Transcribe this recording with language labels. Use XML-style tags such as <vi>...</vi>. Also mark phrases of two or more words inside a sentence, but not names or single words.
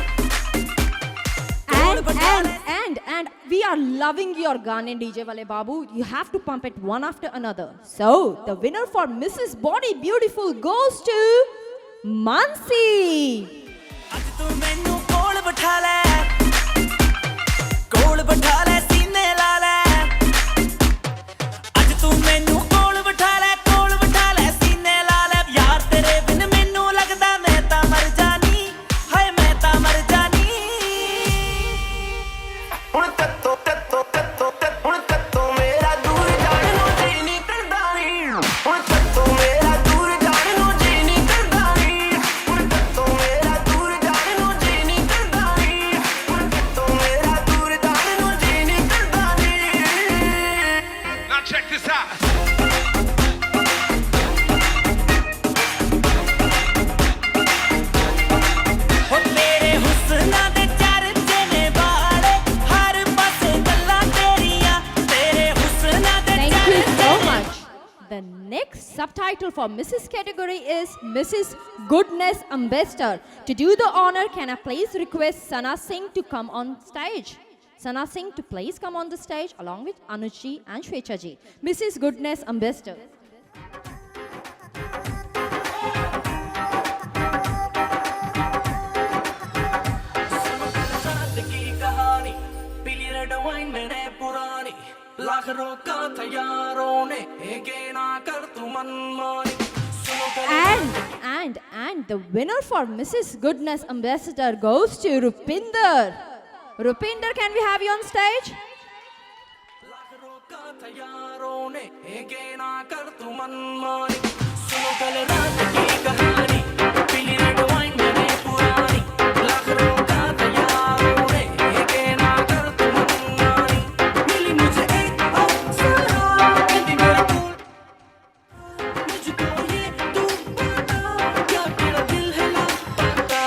<en>And we are loving your Gane DJ Wale Babu. You have to pump it one after another. So the winner for Mrs. Body Beautiful goes to Mansi.</en> <pa>ਅੱਜ ਤੂੰ ਮੈਨੂੰ ਕੋਲ ਬਿਠਾ ਲੈ ਸੀਨੇ ਲਾ ਲੈ ਅੱਜ ਤੂੰ ਮੈਨੂੰ ਕੋਲ ਬਿਠਾ ਲੈ ਸੀਨੇ ਲਾ ਲੈ ਯਾਰ ਤੇਰੇ ਬਿਨ ਮੈਨੂੰ ਲੱਗਦਾ ਮੈਂ ਤਾਂ ਮਰ ਜਾਣੀ ਹਾਏ ਮੈਂ ਤਾਂ ਮਰ ਜਾਣੀ ਹੁਣ ਤੱਤੋ ਮੇਰਾ ਦੂਰ ਜਾਣ ਨੂੰ ਜੀ ਨਹੀਂ ਕਰਦਾ ਨੀ ਹੁਣ ਤੱਤੋ ਮੇਰਾ ਦੂਰ ਜਾਣ ਨੂੰ ਜੀ ਨਹੀਂ ਕਰਦਾ ਨੀ ਹੁਣ ਤੱਤੋ ਮੇਰਾ ਦੂਰ ਜਾਣ ਨੂੰ ਜੀ ਨਹੀਂ ਕਰਦਾ ਨੀ ਹੁਣ ਤੱਤੋ ਮੇਰਾ ਦੂਰ ਜਾਣ ਨੂੰ ਜੀ ਨਹੀਂ ਕਰਦਾ ਨੀ</pa> <en>Now check this out.</en> <pa>ਹੋ ਤੇਰੇ ਹੁਸਨਾ ਦੇ ਚਰਚੇ ਨੇ ਵਾਲੇ ਹਰ ਪਾਸੇ ਗੱਲਾਂ ਤੇਰੀਆਂ ਤੇਰੇ ਹੁਸਨਾ ਦੇ</pa> <en>Thank you so much. The next subtitle for Mrs. category is Mrs. Goodness Ambassador. To do the honor, can I please request Sana Singh to come on stage? Sana Singh to please come on the stage along with Anuji and Shwetaji. Mrs. Goodness Ambassador.</en> <hi>रात की कहानी पीली</hi> <en>red wine</en> <hi>मैंने पुरानी लाख रोका था यारों ने के ना कर तू मनमानी सुनो</hi> <en>And the winner for Mrs. Goodness Ambassador goes to Rupinder. Rupinder, can we have you on stage?</en> <hi>लाख रोका था यारों ने के ना कर तू मनमानी सुनो कल रात की कहानी पीली</hi> <en>red wine</en> <hi>मैंने पुरानी लाख रोका था यारों ने के ना कर तू मनमानी मिली मुझे एक अप्सरा कहती मेरा दिल मुझको ये तू बता क्या तेरा दिल है लापता</hi>